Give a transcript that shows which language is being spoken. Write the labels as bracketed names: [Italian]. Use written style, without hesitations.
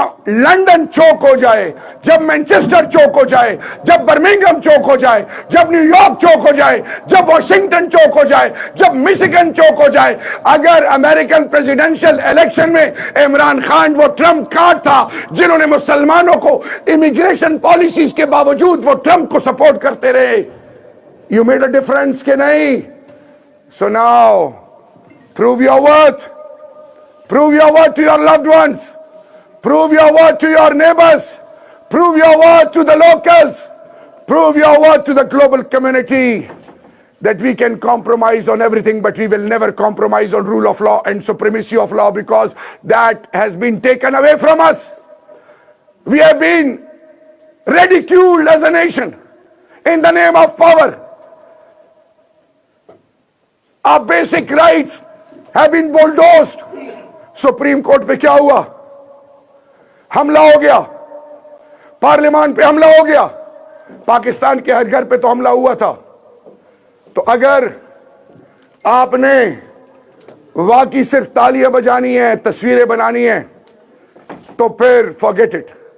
[Urdu] London چوک ہو جائے، جب Manchester چوک ہو جائے، جب برمنگھم چوک ہو جائے، جب نیو یارک چوک ہو جائے، جب واشنگٹن چوک ہو جائے، جب مسیگن چوک ہو جائے، اگر امریکن پریزیڈنشل الیکشن میں عمران خان وہ ٹرمپ کارڈ تھا جنہوں نے مسلمانوں کو امیگریشن پالیسیز کے باوجود وہ ٹرمپ کو سپورٹ کرتے رہے، [English] you made a difference [Urdu] کہ نہیں؟ [English] So now prove your worth. Prove your worth to your loved ones. Prove your worth to your neighbors. Prove your worth to the locals. Prove your worth to the global community that we can compromise on everything, but we will never compromise on rule of law and supremacy of law, because that has been taken away from us. We have been ridiculed as a nation in the name of power. Our basic rights have been bulldozed. [Urdu] Supreme court پہ کیا ہوا؟ حملہ ہو گیا، پارلیمان پہ حملہ ہو گیا، پاکستان کے ہر گھر پہ تو حملہ ہوا تھا. تو اگر آپ نے واقعی صرف تالیاں بجانی ہیں، تصویریں بنانی ہیں، تو پھر [English] forget it.